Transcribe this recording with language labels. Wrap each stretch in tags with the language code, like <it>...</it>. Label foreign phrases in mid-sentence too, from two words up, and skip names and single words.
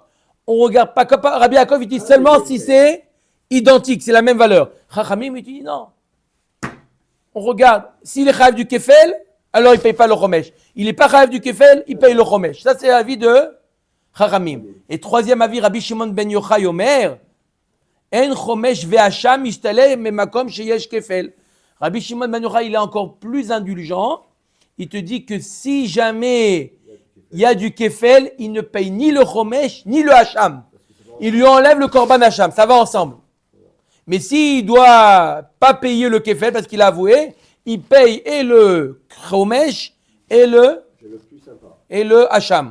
<fr>On regarde pas, Rabbi Yaakov, il dit seulement si c'est identique, c'est la même valeur. Chachamim, il dit non. On regarde, s'il est chayav du kefel, alors il ne paye pas le chomesh. Il n'est pas chayav du kefel, il paye le chomesh. Ça, c'est l'avis de Chachamim. Et troisième avis,</fr> <he>רבי שמעון בן יוחאי אומר, אין חומש ואשם אשתלי ממקום שיש כפל.</he> <fr>Rabbi Shimon ben Yochai, il est encore plus indulgent. Il te dit que si jamais il y a du kefel, il ne paye ni le chomesh, ni le hacham. Il lui enlève le korban hacham, ça va ensemble. Mais s'il ne doit pas payer le kefel parce qu'il a avoué, il paye et le chomesh et le hacham.</fr>